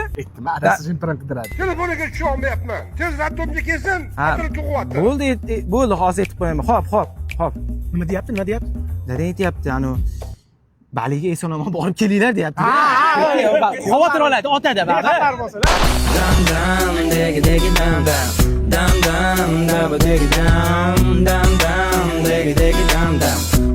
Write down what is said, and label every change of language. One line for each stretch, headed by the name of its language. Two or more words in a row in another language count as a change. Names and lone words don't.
Uzbek: Aytdim, adasi shimpirin qidiradi. Telefoniga tusha olmayapman. Tez laptopga kelsin, xotini tug'yapti. Bo'ldi, hozir aytib qo'yaman. Xo'p. Nima deyapti? Nima deyapti? Baliga eson-omon borib kelinglar deyapti. Xavotir oladi, otadi baribir. Xatar bo'lsin. Dam degi dam dam dam dam dam dam dam dam dam dam dam dam